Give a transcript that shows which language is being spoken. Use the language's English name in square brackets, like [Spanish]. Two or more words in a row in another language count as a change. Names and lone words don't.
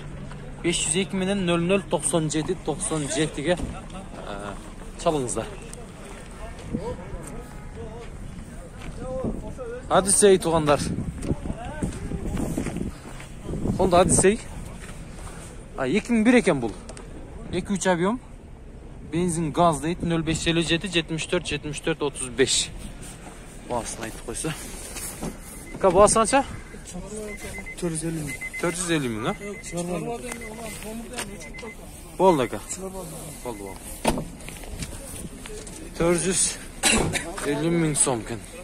[Kyrgyz] 502 менен 0097 97ге чалыңыздар. Odyssey тугандар. Honda Odyssey. 2001 экен бул. 2.3 объем. Бензин газ деит 0557 74 74 35. Басын айтып койсо. Басы канча? 450 миң. 450 миң, а? Болду ака. Болду. 450 миң сом экен.